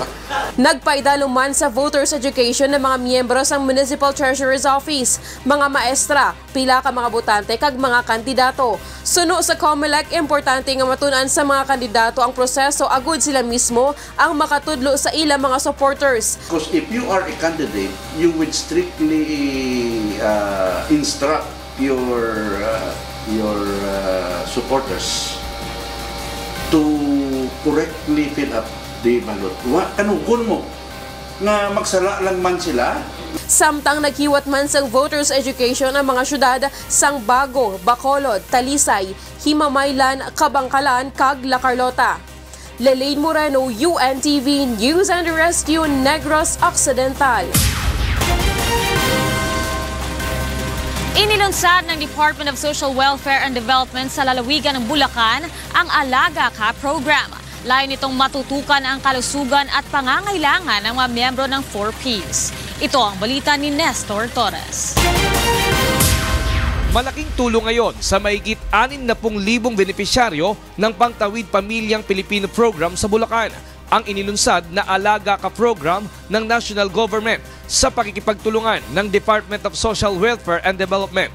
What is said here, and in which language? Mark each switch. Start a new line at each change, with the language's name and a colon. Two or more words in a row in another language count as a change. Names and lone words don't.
Hiligaynon: Nagpaidalo man sa Voters Education
Filipino: ng mga
Hiligaynon: miyembro sang Municipal Treasurer's Office, mga maestra, pila ka mga botante kag mga kandidato. Suno sa COMELEC, importante nga matunan sa mga kandidato ang proseso agud sila mismo ang makatudlo sa ilang mga supporters.
English: Because if you are a candidate, you would strictly instruct your supporters to correctly fill up the ballot.
Hiligaynon: Kanukon mo nga magsala lang man sila. Samtang naghiwat man sang Voters Education ang mga syudad sang Bago, Bacolod, Talisay, Himamaylan, Kabangkalan, kag La Carlota. Lalaine Moreno, UNTV News and Rescue, Negros Occidental.
Filipino: Inilunsad ng Department of Social Welfare and Development sa lalawigan ng Bulacan ang Alaga Ka program. Layo nitong matutukan ang kalusugan at pangangailangan ng mga miyembro ng 4Ps. Ito ang balita ni Nestor Torres. Malaking tulong ngayon sa mahigit 60,000 benepisyaryo ng Pangtawid Pamilyang Pilipino Program sa Bulacan, ang inilunsad na Alaga Ka program ng national government sa pakikipagtulungan ng Department of Social Welfare and Development.